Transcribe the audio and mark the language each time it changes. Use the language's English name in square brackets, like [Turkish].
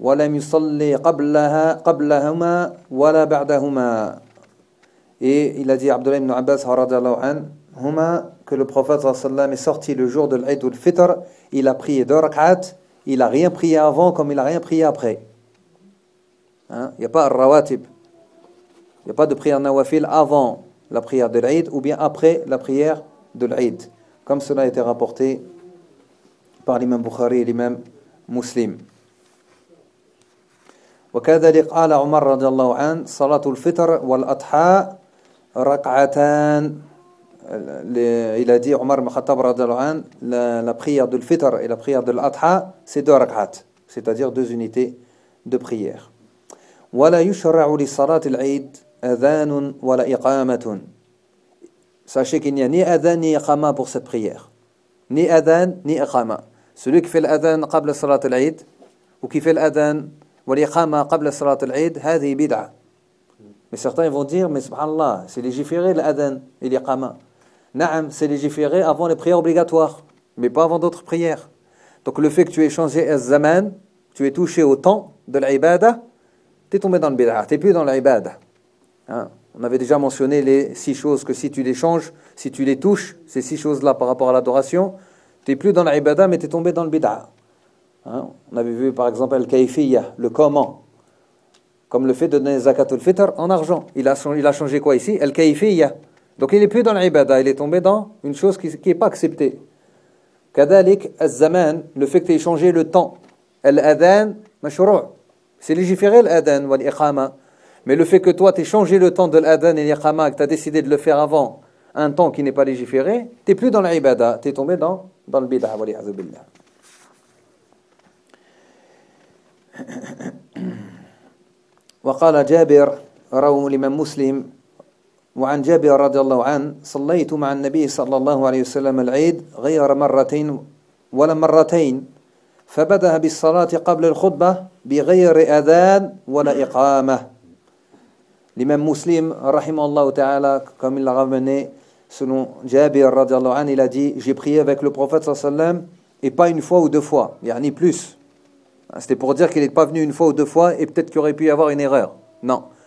[Arabic] ولم يصلي قبلها قبلهما ولا بعدهما. [French] Et il a dit Abdullah ibn Abbas radiallahu anhu que le prophète sallam est sorti le jour de l'Aïd al-Fitr, il a prié deux rak'at, il a rien prié avant comme il a rien prié après. Hein? Il n'y a pas al-rawatib. Il n'y a pas de prière nawafil avant la prière de l'Aïd ou bien après la prière de l'Aïd, comme cela a été rapporté par l'imam Bukhari et l'imam Muslim. [Arabic] وكذلك قال عمر رضي الله عنه صلاة الفطر والأضحى ركعتان. [French] Il a dit Omar Makhattab رضي الله عنه la prière du fitr et la prière de l'adha c'est deux rak'at, c'est-à-dire deux unités de prière. [Arabic] ولا يشرع لصلاة العيد أذان ولا إقامة. [French] Sachez qu'il n'y a ni أذان ni إقامة pour cette prière. Ni أذان ni إقامة. Celui qui fait l' [Arabic] أذان قبل صلاة العيد [French] ou qui fait l' [Arabic] أذان والإقامة قبل صلاة العيد هذه بدعة. [French] Mais certains vont dire, mais subhanallah, c'est légiféré l'adhan et l'iqama. Na'am, c'est légiféré avant les prières obligatoires, mais pas avant d'autres prières. Donc le fait que tu aies changé az-zaman, tu es touché au temps de l'ibada, tu es tombé dans le bid'ah, tu n'es plus dans l'ibada. Hein? On avait déjà mentionné les six choses que si tu les changes, si tu les touches, ces six choses-là par rapport à l'adoration, tu n'es plus dans l'ibada, mais tu es tombé dans le bid'ah. Hein? On avait vu par exemple al-kayfiyya, le comment. Comme le fait de donner zakat al-fitr en argent. Il a changé quoi ici? Al-kayfiyya. Donc il n'est plus dans l'ibada, il est tombé dans une chose qui n'est pas acceptée. [Arabic] Kadalik al-zaman, [French] le fait que tu aies changé le temps. [Arabic] Al-adhan, mashru'. [French] C'est légiféré l'adhan ou l'iqama. Mais le fait que toi tu aies changé le temps de l'adhan et l'iqama, que tu as décidé de le faire avant un temps qui n'est pas légiféré, tu n'es plus dans l'ibada, tu es tombé dans le bid'ah, wa li'azu billah. [Arabic] وقال جابر روى لمن مسلم وعن جابر رضي الله عنه صليت مع النبي صلى الله عليه وسلم العيد غير مرتين ولا مرتين فبدأ بالصلاة قبل الخطبة بغير أذان ولا إقامة. لمن مسلم رحمه الله تعالى كما [French] il l'a ramené selon Jabir رضي الله عنه il a dit j'ai prié avec le prophète صلى الله عليه وسلم et pas une fois ou deux fois, [Arabic] يعني [French] plus. C'était pour dire qu'il n'est pas venu une fois ou deux fois et peut-être qu'il aurait pu y avoir une erreur. Non.